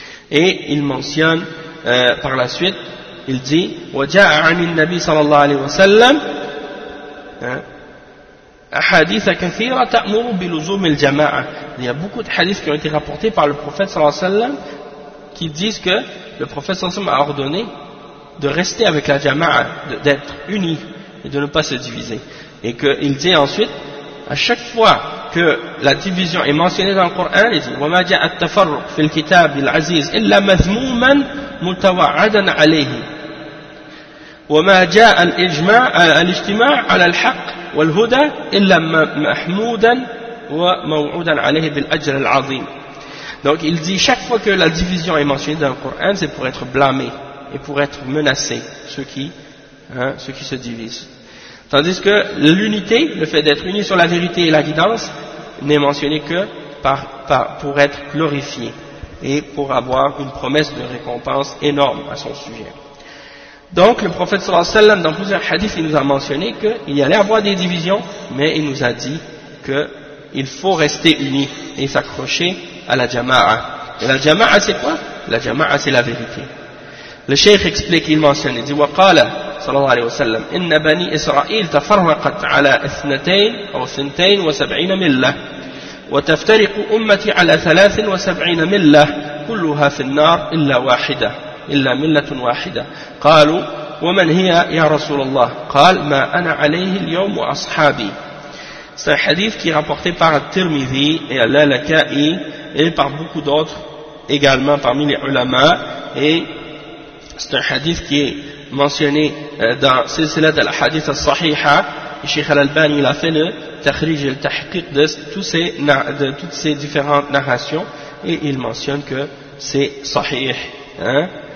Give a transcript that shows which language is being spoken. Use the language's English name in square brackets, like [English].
[French] Et il mentionne par la suite, il dit « [Arabic] وَجَاءَ عَنِ النَّبِي صَلَى اللَّهُ عَلَيْهِ وَسَلَّمْ أَحَادِيثَ كَثِيرَةَ تَأْمُرُ بِلُزُومِ الْجَمَاعَةِ [French] » Il y a beaucoup de hadiths qui ont été rapportés par le prophète sallallahu alayhi wa sallam qui disent que le prophète sallallahu alayhi wa sallam a ordonné de rester avec la jama'a, d'être unis et de ne pas se diviser. Et qu'il dit ensuite, à chaque fois que la division est mentionnée dans le Coran, il dit « [Arabic] وَمَا جَاءَ التَّفَرُّقْ فِي الْكِتَابِ الْعَزِيزِ إِلَّا مَذْمُومًا مُتَوَعَدًا عَلَيْهِ » وما جاء الإجماع الاجتماع على الحق والهدى إلا محمودا وموعودا عليه بالأجر العظيم. [French] Donc il dit, chaque fois que la division est mentionnée dans le Coran, c'est pour être blâmé et pour être menacé, ceux qui se divisent. Tandis que l'unité, le fait d'être unis sur la vérité et la guidance, n'est mentionné que pour être glorifié et pour avoir une promesse de récompense énorme à son sujet. Donc le prophète sallallahu alayhi wa sallam, dans plusieurs hadiths, il nous a mentionné qu'il y allait avoir des divisions, mais il nous a dit qu'il faut rester unis et s'accrocher à la jama'a. Et la jama'a, c'est quoi? La jama'a, c'est la vérité. Le cheikh explique, il mentionne, il dit, [Arabic] وَقَالَ صلى الله عليه وسلم إن بني إسرائيل تفرقت على اثنتين أو ثنتين وسبعين ملة وتفترق أمتي على ثلاث وسبعين ملة كلها في النار إلا واحدة إلا ملة واحدة. قالوا ومن هي يا رسول الله؟ قال ما أنا عليه اليوم وأصحابي. [French] C'est un hadith qui est rapporté par Tirmidhi et Al-Lalakai et par beaucoup d'autres également parmi les ulama, et c'est un hadith qui est mentionné dans Silsila de la Hadith al-Sahiha. Cheikh al-Albani a fait le tahrij et le tahqiq de toutes ces différentes narrations et il mentionne que c'est sahih. Hein?